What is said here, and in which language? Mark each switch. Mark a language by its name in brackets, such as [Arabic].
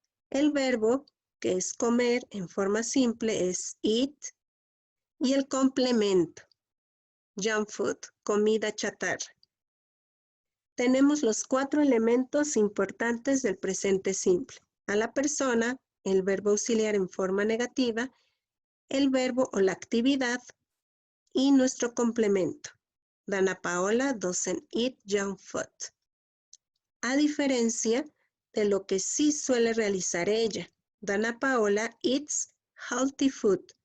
[Spanish] El verbo que es comer en forma simple es eat y el complemento, junk food, comida chatarra. Tenemos los 4 elementos importantes del presente simple. A la persona, el verbo auxiliar en forma negativa, el verbo o la actividad y nuestro complemento. [English] Dana Paola doesn't eat junk food. [Spanish] A diferencia de lo que sí suele realizar ella. [English] Dana Paola eats healthy food.